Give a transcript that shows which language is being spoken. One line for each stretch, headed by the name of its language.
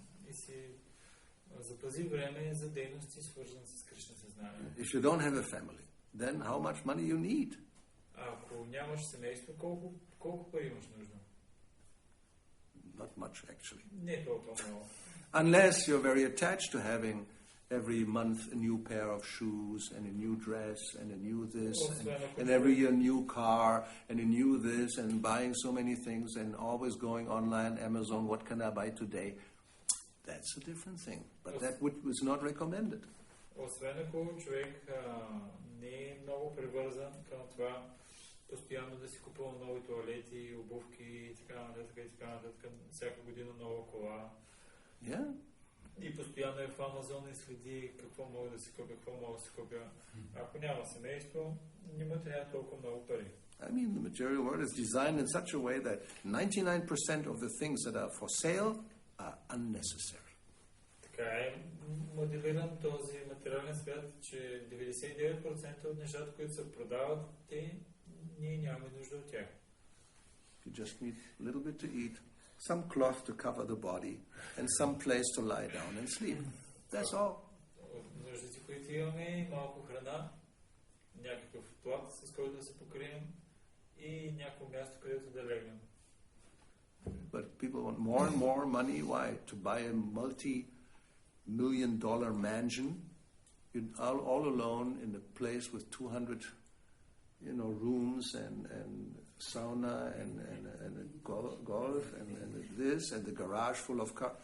Bulgarian: И си запази време за дейности, свързани с Кришна съзнание.
English: If you don't have a family, then how much money you need?
Bulgarian: Ако нямаш семейство, колко пари имаш нужда?
English: Not much, actually.
Bulgarian: Не толкова много.
English: Unless you're very attached to having every month a new pair of shoes and a new dress and a new this and every year a new car and a new this and buying so many things and always going online, Amazon, what can I buy today? That's a different thing. But that was not recommended.
Bulgarian: Освен ако човек не е много привързан към това постоянно да си купува нови тоалети, обувки и така нататък, всяка година нова кола.
English: Yeah.
Bulgarian: И постоянно е в Амазон и следи какво мога да си купя, Ако няма семейство, не му трябва толкова много пари.
English: I mean, the material world is designed in such a way that 99% of the things that are for sale are unnecessary.
Bulgarian: Така е моделиран този материален свят, че 99% от нещата, които се продават, ние нямаме нужда от тях.
English: You just need a little bit to eat, some cloth to cover the body, and some place to lie down and sleep. That's all.
Bulgarian: Нуждите, които имаме, малко храна, някакъв плат, с който да се покрием и някакво място, където да легнем.
English: But people want more and more money. Why? To buy a multi-million-dollar mansion, all alone in a place with 200, rooms and sauna and golf and this and the garage full of cars.